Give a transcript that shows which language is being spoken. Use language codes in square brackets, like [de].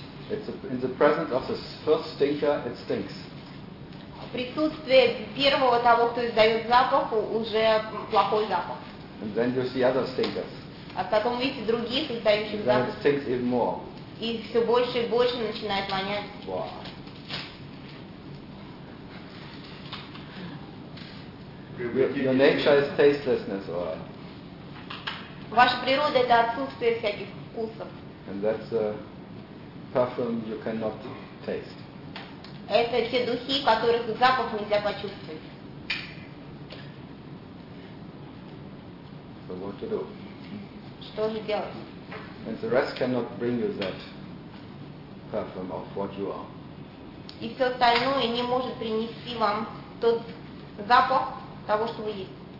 [en] It's in the presence of the first stinker, it stinks. [ru] В присутствии первого того, кто издает запах, уже плохой запах. [en] And then you see other stinkers. [ru] А потом видите других издающих запах. И все больше и больше начинает вонять. [en] Wow. Your nature is tastelessness, or... [ru] Ваша природа это отсутствие всяких вкусов. [en] And that's a perfume you cannot taste. [ru] Это те духи, которых запах нельзя почувствовать. [en] So what to do? [ru] Что же делать? [en] And the rest cannot bring you that perfume of what you are. [ru] И все остальное не может принести вам тот запах того, что вы есть.